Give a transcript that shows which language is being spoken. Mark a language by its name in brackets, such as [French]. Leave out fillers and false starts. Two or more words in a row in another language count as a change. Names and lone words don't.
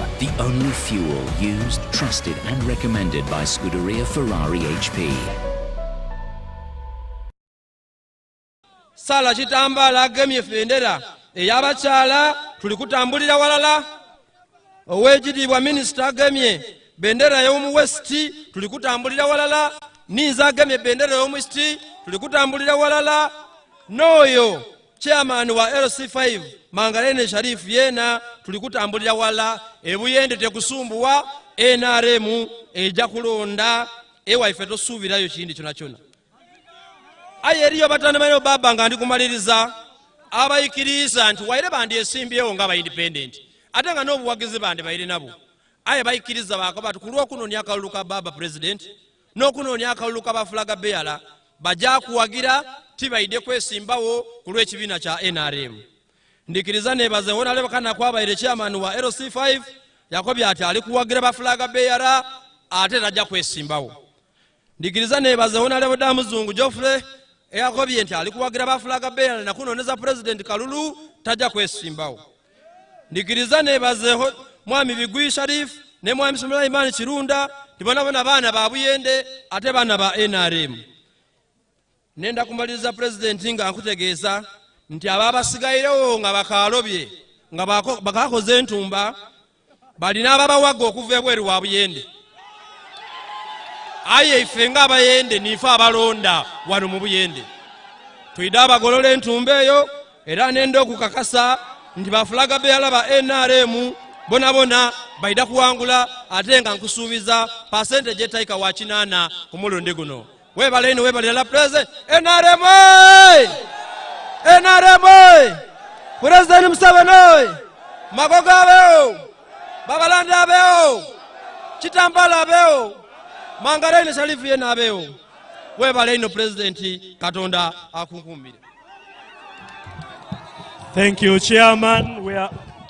[English] the only fuel used, trusted and recommended by Scuderia Ferrari HP. [Soga] Sala Chitambala agemye bendera ey'abakyala tuli kutambulira walala. Owekitiibwa minisita agemye bendera y'omu West tuli kutambulira walala. Ninza agemye bendera y'omu East tuli kutambulira walala. N'oyo chairman wa LC5 Mangalene Sharif yena tuli kutambulira wala. E Buyende tekusumbuwa NRM ejja kulonda ewaife tosuubirayo kindi kyona kyona. Aye eriyo batanda bayo baba nga ndi kumaliriza abayikiriza nti waire bandi esimbyewo nga independent ate nga n'obuwagizi bandi bayire nabo. Aye bayikiriza bakaba tukulwa kunoonya akalulu ka baba President n'okunoonya akalulu ka bafulaga beala bajja kuwagira tibaide kwesimbawo ku lw'ekibiina kya NRM. Ndikiriza nebaze wona lebakana kwabaire chairman wa LC5 yakobye ati ali kuwagira bafulaga beala ate tajja kwesimbawo. Ndikiriza nebaze wona leboda muzungu Geoffrey yakobye nti ali kuwagira bafulaga beala na kunoneza President Kalulu tajja kwesimbawo. Ndikiriza nebaze mwami Bigwi Sharif ne mwami Sulaiman Kirunda tibona baana ba Buyende ate baana ba NRM. Nenda kumaliriza President nga nkutegeeza nti ababasigayirewo nga bakalobye nga bakakoze entumba balina ababawaga okuva ebweru wa Buyende. Aye ife nga Abayende nife abalonda wano mu Buyende tuyida abagolola entumba eyo era nenda okukakasa nti bafulaga beala ba NRM bonabona baida kuwangula ate nga nkusuubiza percentage etaika wa 8 ku mulundi guno. Webale ino webale la President NRM NRM President Museveni Magoga abeo Babalande abeo Chitambala abeo Mangalene Sharif yena abeo. Webale ino President Katonda akunkumire. [English] Thank you, Chairman. We are